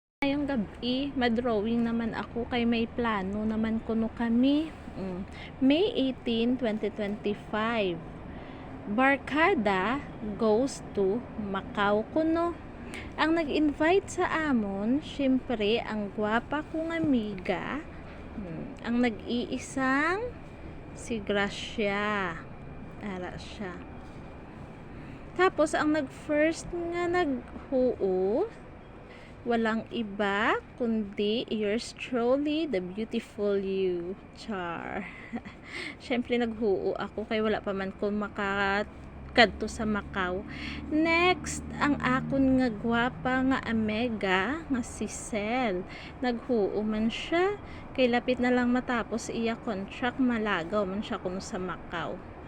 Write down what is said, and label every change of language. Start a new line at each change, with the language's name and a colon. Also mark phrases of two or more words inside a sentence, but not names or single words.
Filipino: ngayong gabi,
Hiligaynon: madrawing naman ako kay may plano naman kuno kami. May 18, 2025.
English: Barkada goes to Macau kuno.
Hiligaynon: Ang nag-invite sa amon, syempre ang gwapa kong amiga, ang nag-iisang si Gracia. Ara siya. Tapos ang nag-first nga naghuo,
Filipino: walang iba kundi
English: yours truly, the beautiful you,
Hiligaynon: Char. Syempre naghuo ako kay wala pa man ko makakadto sa Macau. Next, ang akon nga gwapa nga amega nga si Cel. Naghuo man siya kay lapit na lang matapos iya contract, malagaw man siya kuno sa Macau.